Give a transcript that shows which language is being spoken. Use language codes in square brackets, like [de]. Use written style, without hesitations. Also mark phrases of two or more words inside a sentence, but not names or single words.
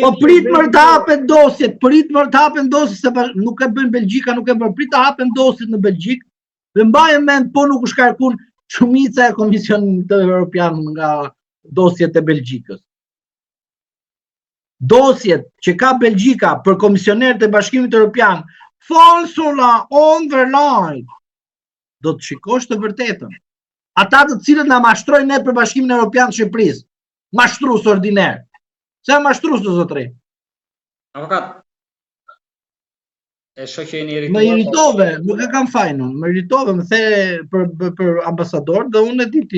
[sq] Po prit më të hapen dosjet, se nuk e bën Belgjika, nuk e bën prit të hapen dosjet në Belgjik. Dhe mbajmë mend po nuk u shkarkun shumica e Komisionit Evropian nga dosjet e Belgjikës. Dosjet që ka Belgjika për komisionerët e Bashkimit Evropian, falsula [en] on the line. [sq] Do të shikosh të vërtetën. Ata të cilët na mashtrojnë ne për Bashkimin Evropian të Shqipërisë. Mashtrues ordiner. Se mashtrues do zotëri. Avokat. E shoh që jeni Më iritove, nuk e kam fajin unë. Më iritove, më the për ambasador dhe unë e di ti.